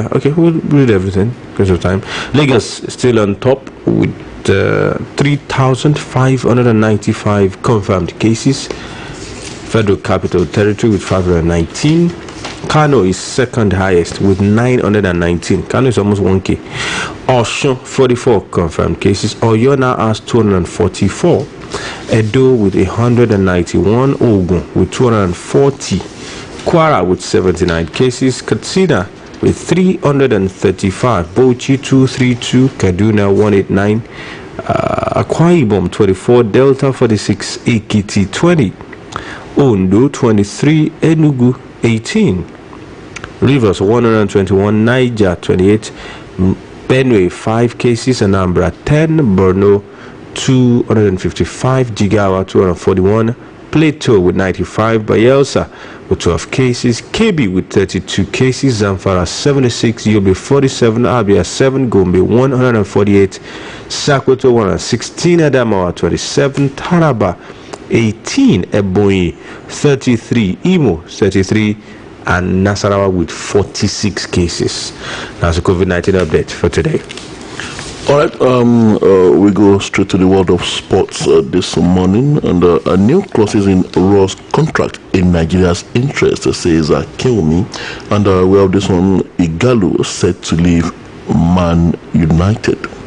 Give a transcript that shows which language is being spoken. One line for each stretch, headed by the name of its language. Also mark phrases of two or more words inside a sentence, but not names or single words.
English: Okay, we'll read everything because of time. Lagos still on top with 3,595 confirmed cases. Federal Capital Territory with 519. Kano is second highest with 919. Kano is almost 1K. Osun, 44 confirmed cases. Oyo now has 244. Edo with 191. Ogun with 240. Kwara with 79 cases. Katsina with 335. Bauchi 232. Kaduna 189. Akwa Ibom 24. Delta 46. Ekiti 20. Ondo 23. Enugu 18. Rivers 121. Niger 28. Benue 5 cases. Anambra 10. Borno 255. Jigawa 241. Plateau with 95. Bayelsa with 12 cases. Kebbi with 32 cases. Zamfara 76. Yobe 47. Abia 7. Gombe 148. Sokoto 116. Adamawa 27. Taraba 18. Ebonyi 33. Imo 33. And Nasarawa with 46 cases. That's a COVID-19 update for today. All right, we go straight to the world of sports this morning, and a new clauses in Ross contract in Nigeria's interest, says Kiyomi, and we have this one, Igalo set to leave Man United.